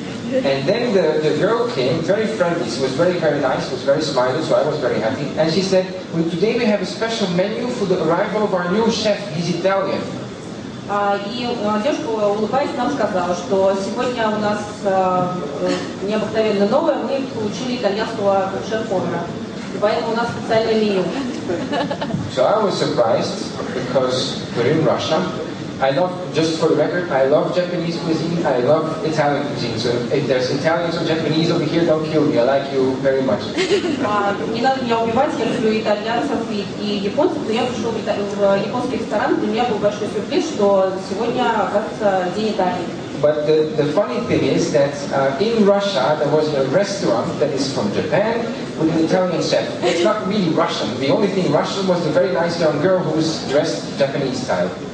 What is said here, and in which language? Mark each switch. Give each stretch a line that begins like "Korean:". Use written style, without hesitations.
English: And then the girl came, very friendly. She was very, very nice, was very smiley, so I was very happy. And she said, well, today we have a special menu for the arrival of our new chef. He's Italian.
Russian: И девушка, улыбаясь, нам сказала, что сегодня у нас необыкновенно новое, мы получили итальянского шеф-повара. И поэтому у нас специальное меню.
English: So I was surprised because we're in Russia. I love, just for the record, I love Japanese cuisine, I love Italian cuisine. So if there's Italians or Japanese over here, don't kill me. I like you very much.
Russian: Не надо меня убивать, я люблю итальянцев и японцев, но я пришел в японский ресторан, для меня был большой сюрприз, что сегодня, оказывается, День Италии.
English: But the funny thing is that in Russia there was a restaurant that is from Japan with an Italian chef. It's not really Russian. The only thing Russian was the very nice young girl who was dressed Japanese style.